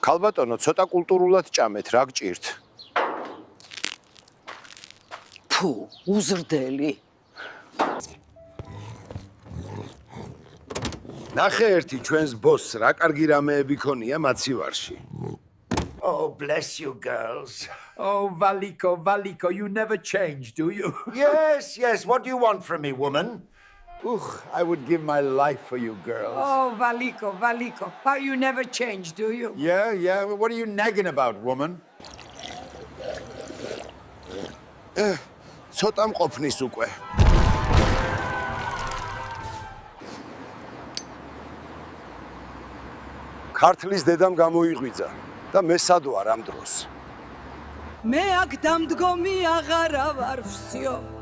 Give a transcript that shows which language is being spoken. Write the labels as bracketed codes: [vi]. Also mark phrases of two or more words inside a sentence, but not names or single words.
[ka] ქალბატონო, ცოტა კულტურულად ჭამეთ, რა გჭირთ? ფუ, უზრდელი. ნახე ერთი ჩვენს ბოსს, რა კარგი რამეები ქონია მაცივარში. [en] Oh, bless you, girls. Oh, Valiko, you never change, do you? Yes, what do you want from me, woman? I would give my life for you girls. Oh, Valiko, how you never change, do you? Yeah, what are you nagging about, woman? [ka] ცოტა მყოფნის უკვე. ქართლის დედამ გამოიღვიძა და მე სად ვარ ამ დროს? მე აქ დამდგომი აღარა ვარ ვსიო.